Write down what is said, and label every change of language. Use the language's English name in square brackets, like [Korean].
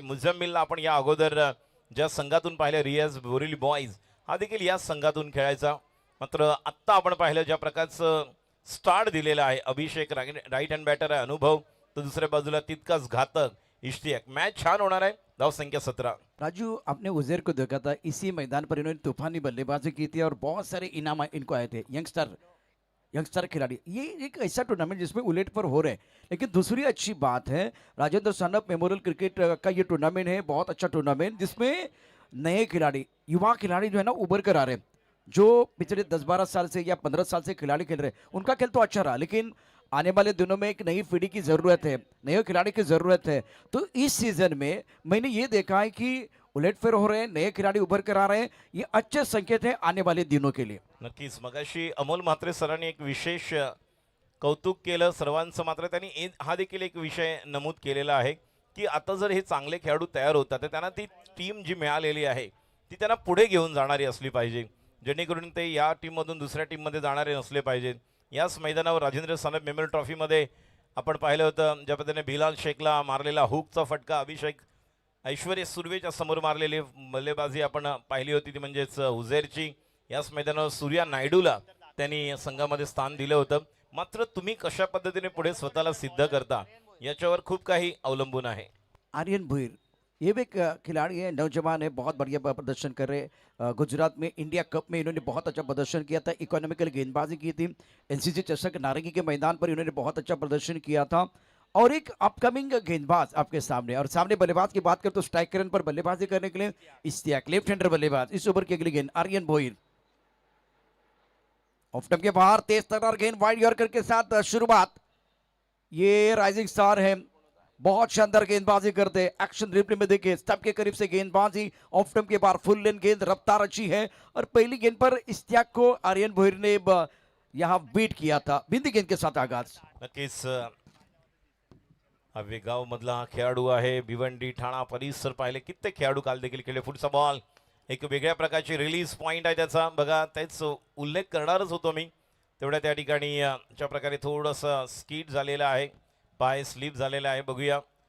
[Marathi] मुझम्मिलला आपण या अगोदर ज्या संघातून पाहिलं रियाज बोरिली बॉईज हा देखील याच संघातून खेळायचा. मात्र आत्ता आपण पाहिलं ज्या प्रकारचं स्टार्ट दिलेलं आहे अभिषेक, राईट हँड बॅटर आहे अनुभव, तर दुसऱ्या बाजूला तितकाच घातक इश्तियाक. मॅच छान होणार आहे. धावसंख्या 17. [Hindi] राजू, आपने उजैर को देखा था, इसी मैदान पर इन्होंने तूफानी बल्लेबाजी की थी और बहुत सारे इनाम इनको आए थे। यंगस्टर खिलाड़ी, ये एक ऐसा टूर्नामेंट जिसमें उलट पर हो रहे हैं। लेकिन दूसरी अच्छी बात है, राजेंद्र सानप मेमोरियल क्रिकेट का ये टूर्नामेंट है, बहुत अच्छा टूर्नामेंट जिसमें नए खिलाड़ी, युवा खिलाड़ी जो है ना उभर कर आ रहे हैं। जो पिछले 10-12 साल से या 15 साल से खिलाड़ी खेल रहे हैं उनका खेल तो अच्छा रहा, लेकिन आने वाले दिनों में एक नई पीढ़ी की ज़रूरत है, नए खिलाड़ी की ज़रूरत है। तो इस सीज़न में मैंने ये देखा है कि उलटफेर हो रहे हैं, नए खिलाड़ी उभर कर आ रहे हैं, ये अच्छे संकेत हैं आने वाले दिनों के लिए। [Marathi] नक्कीच. मगाशी अमोल म्हात्रे सरांनी एक विशेष कौतुक केलं सर्वांचं. मात्र त्यांनी हा देखील एक विषय नमूद केलेला आहे की आता जर हे चांगले खेळाडू तयार होतात तर त्यांना ती टीम जी मिळालेली आहे ती त्यांना पुढे घेऊन जाणारी असली पाहिजे, जेणेकरून ते या टीममधून दुसऱ्या टीममध्ये जाणारे नसले पाहिजेत. याच मैदानावर राजेंद्र सानप मेमोरियल ट्रॉफीमध्ये आपण पाहिलं होतं ज्या पद्धतीने बिलाल शेखला मारलेला हुकचा फटका, अभिषेक ऐश्वर्य सुर्वेच्या समोर मारलेली बल्लेबाजी आपण पाहिली होती ती म्हणजेच उझेरची. याच मैदानावर सूर्या नायडूला त्यांनी संघामध्ये स्थान दिलं होतं. मात्र तुम्ही कशा पद्धतीने पुढे स्वतःला सिद्ध करता याच्यावर खूप काही अवलंबून आहे. [Hindi] आर्यन भुईर, ये भी एक खिलाड़ी है, नौजवान है, बहुत बढ़िया प्रदर्शन कर रहे हैं। गुजरात में इंडिया कप में इन्होंने बहुत अच्छा प्रदर्शन किया था, इकोनॉमिकल गेंदबाजी की थी। एनसीसी चषक नारंगी के मैदान पर इन्होंने बहुत अच्छा प्रदर्शन किया था। और एक अपकमिंग गेंदबाज आपके सामने, और सामने बल्लेबाज की बात करें तो स्ट्राइक रन पर बल्लेबाजी करने के लिए इश्तियाक, लेफ्ट हैंडर बल्लेबाज। इस ओवर की अगली गेंद आर्यन भोईर, ऑफ स्टंप के बाहर तेज तर्रार गेंद वाइड यॉर्कर के साथ शुरुआत। ये राइजिंग स्टार है, बहुत शानदार गेंदबाजी करते हैं। एक्शन रिप्ले में देखिए स्टंप के करीब से गेंदबाजी, ऑफ स्टंप के बाहर फुल लेन गेंद, रफ्तार अच्छी है। और पहली गेंद पर इश्तियाक को आर्यन भोईर ने यहाँ बीट किया था। बिंदी गेंद के साथ आगाज। [Marathi] नक्कीच वेगाव मधला हा खेळाडू आहे. भिवंडी ठाणा परिसर पाहिले कित्येक खेळाडू काल देखील खेळले. पुढचा बॉल एक वेगळ्या प्रकारची रिलीज पॉइंट आहे त्याचा, बघा तेच उल्लेख करणारच होतो मी. तेवढ्या त्या ठिकाणी ज्या प्रकारे थोडंसं स्कीट झालेला आहे, पाय स्लिप झालेला आहे, बघूया.